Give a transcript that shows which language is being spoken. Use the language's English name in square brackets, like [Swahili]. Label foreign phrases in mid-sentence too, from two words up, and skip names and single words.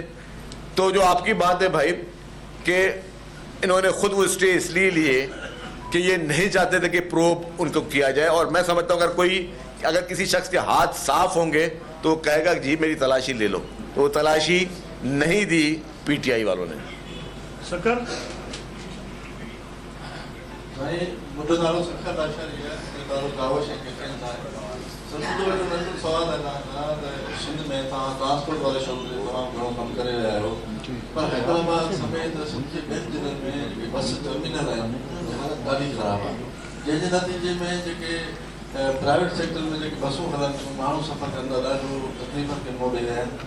[Urdu] تو جو آپ کی بات ہے بھائی کہ انہوں نے خود وہ اسٹے اس لیے لیے کہ یہ نہیں چاہتے تھے کہ پروب ان کو کیا جائے, اور میں سمجھتا ہوں اگر کسی شخص کے ہاتھ صاف ہوں گے تو وہ کہے گا جی میری تلاشی لے لو, تو وہ تلاشی نہیں دی پی ٹی آئی والوں نے. سکر [Sindhi] मुंहिंजो नालो सखर लाशारी आहे, मुंहिंजो नालो कावश ऐं किशन आहे. सभु जो नंढो सवालु आहे त सिंध में तव्हां ट्रांसपोर्ट वारे शोबे में तमामु घणो कमु करे रहिया आहियो, पर हैदराबाद समेत सिंध जे ॿियनि ज़िलनि में जेके [English] bus terminal [Sindhi] आहिनि हालत ॾाढी ख़राबु आहे, जंहिंजे नतीजे में जेके [English] private sector [Sindhi] में जेके बसूं हलनि माण्हू सफ़र कंदा ॾाढो तकलीफ़ खे मोड़े रहिया आहिनि.